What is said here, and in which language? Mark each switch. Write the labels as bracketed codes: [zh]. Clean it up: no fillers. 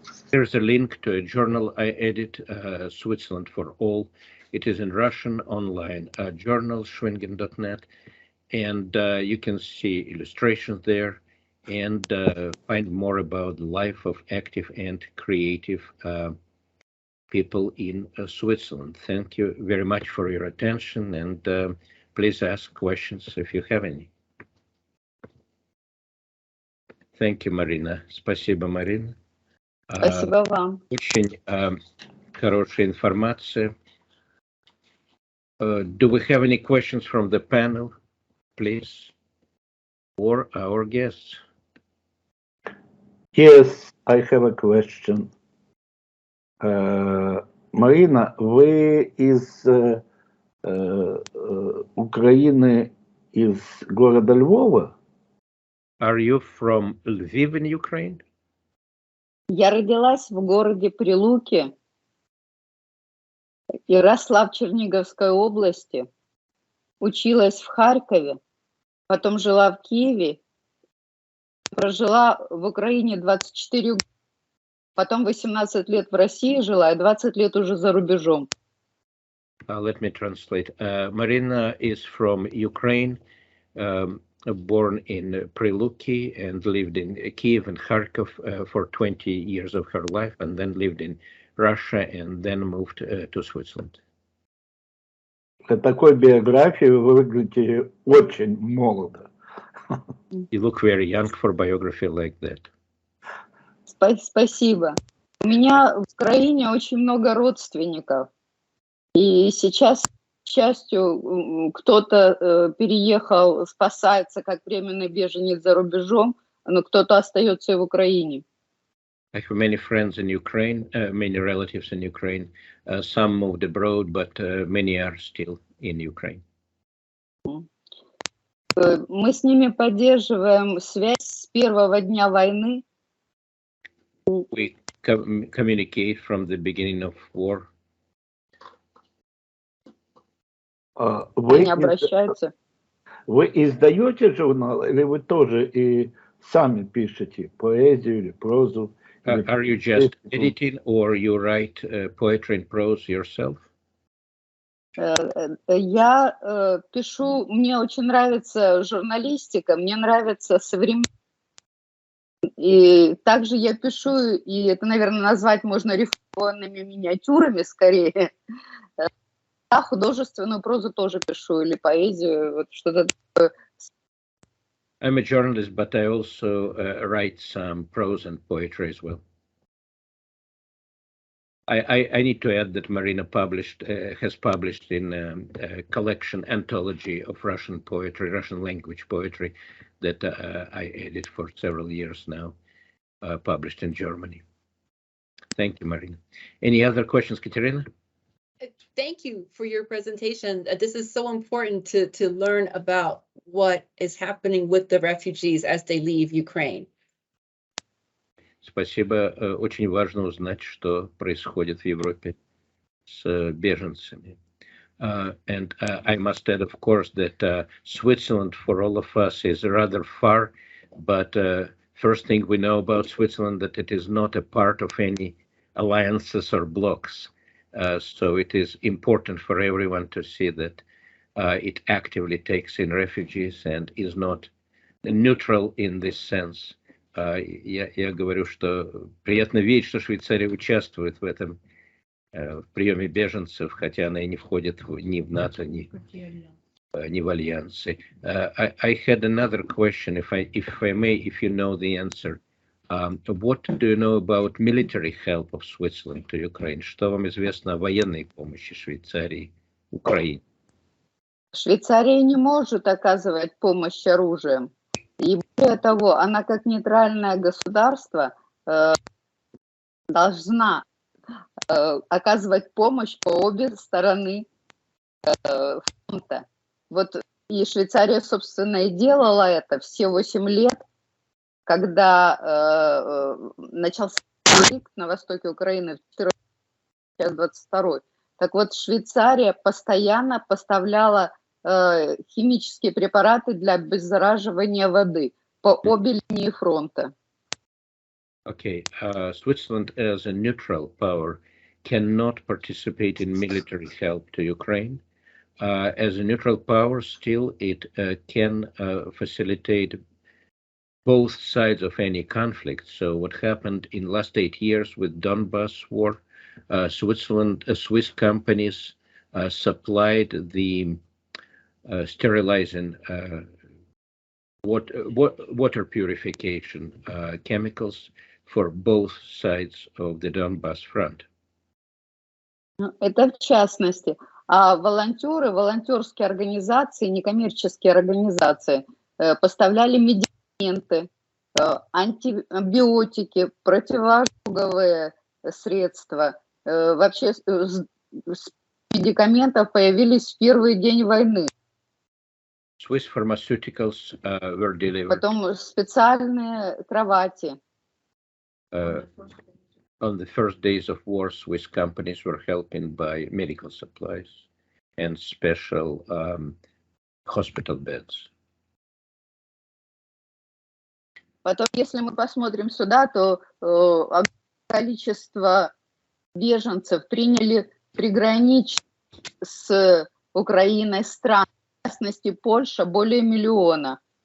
[en] There's a link to a journal I edit, Switzerland for All. It is in Russian online, journal schwingen.net, and you can see illustrations there and find more about the life of active and creative people in Switzerland. Thank you very much for your attention, and please ask questions if you have any. Thank you, Marina. [ru] Спасибо, Marina. Спасибо вам. Очень хорошая информация. [en] Do we have any questions from the panel, please, or our guests? Yes, I have a question. [ru] Marina, вы из Украины, из города Львова? [en] Are you from Lviv in Ukraine? [ru] Я родилась в городе Прилуки, и росла в Черниговской области, училась в Харькове, потом жила в Киеве, прожила в Украине 24 года, потом 18 лет в России жила и 20 лет уже за рубежом. [en] Let me translate. Marina is from Ukraine, born in Priluki and lived in Kiev and Kharkov for 20 years of her life, and then lived in Russia and then moved to Switzerland. [ru] Для такой биографии вы выглядите очень молодо. [en] You look very young for biography like that. [ru] Спасибо. У меня в Украине очень много родственников. И сейчас, к счастью, кто-то переехал, спасается как временный беженец за рубежом, но кто-то остается и в Украине. [en] I have many friends in Ukraine, many relatives in Ukraine. Some moved abroad, but many are still in Ukraine. [ru] Мы с ними поддерживаем связь с первого дня войны. [en] We communicate from the beginning of war. [ru] Вы, Они обращаются. вы издаете журнал или вы тоже и сами пишете поэзию или прозу? [en] Are you just editing or you write poetry and prose yourself? [ru] Я пишу, мне очень нравится журналистика, мне нравится современная. И также я пишу, и это, наверное, назвать можно рифмованными миниатюрами скорее. Да, художественную прозу тоже пишу, или поэзию, вот что-то такое. [en] I'm a journalist, but I also write some prose and poetry as well. I need to add that Marina has published in a collection anthology of Russian poetry, Russian language poetry, that I edit for several years now, published in Germany. Thank you, Marina. Any other questions, Katerina? Thank you for your presentation. This is so important to learn about what is happening with the refugees as they leave Ukraine. [ru] Спасибо. Очень важно узнать, что происходит в Европе с беженцами. [en] And I must add, of course, that Switzerland for all of us is rather far, but first thing we know about Switzerland that it is not a part of any alliances or blocs. So it is important for everyone to see that it actively takes in refugees and is not neutral in this sense. [ru] Я говорю, что приятно видеть, что Швейцария участвует в этом, в приеме беженцев, хотя она и не входит ни в НАТО, ни в альянсы. [en] I had another question, if I may, if you know the answer. What do you know about military help of Switzerland to Ukraine? [ru] Что вам известно о военной помощи Швейцарии Украине? Швейцария не может оказывать помощь оружием. И более того, она как нейтральное государство должна оказывать помощь по обе стороны фронта. Вот и Швейцария, собственно, и делала это все 8 лет, когда начался конфликт на востоке Украины в 2022. Так вот, Швейцария постоянно поставляла химические препараты для обеззараживания воды по обе линии фронта. [en] Okay, Switzerland as a neutral power cannot participate in military help to Ukraine. As a neutral power, still it can facilitate both sides of any conflict. So what happened in last 8 years with Donbas war, Swiss companies supplied the sterilizing water purification chemicals for both sides of the Donbas front. [ru] Это в частности. А волонтеры, волонтерские организации, некоммерческие организации поставляли медикаменты, антибиотики, противоожоговые средства. Вообще медикаментов появились в первый день войны. [en] Swiss pharmaceuticals were delivered. [ru] Потом специальные кровати. [en] On the first days of war, Swiss companies were helping by medical supplies and special hospital beds. [ru] Потом, если мы посмотрим сюда, то количество беженцев приняли приграничить с Украиной стран, в частности, Польша, более 1 миллиона.